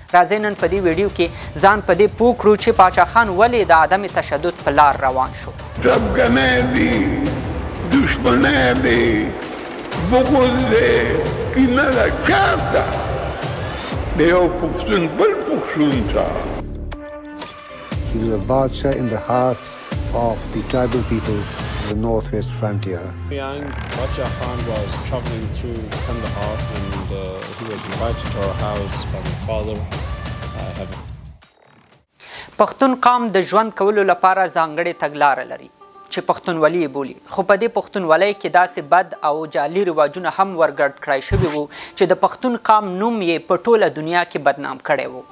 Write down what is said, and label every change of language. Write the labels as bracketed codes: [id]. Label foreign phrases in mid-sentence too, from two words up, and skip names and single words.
[ps] راځئ نن په دې ویډیو کې ځان په دې پوه کړو چې پاچا خان ولې د عدم تشدد په لار روان شو. ټپګنۍ دي، دشمنۍ دي، بغض دی، کینه ده چاته د یو پښتون بل پښتون ته. [en] He was a Badshah in the hearts of the tribal people of the northwest frontier. Young Badshah Khan was traveling through Kandahar and he was invited to our house by my father. [ps] پښتون قام د ژوند کولو لپاره ځانګړې تګلاره لري چې پښتونولي یې بولي، خو په دې پښتونولۍ کې داسې بد او جعلي رواجونه هم ورګډ کړای شوي وو چې د پښتون قام نوم یې په ټوله دنیا کې بدنام کړی وو.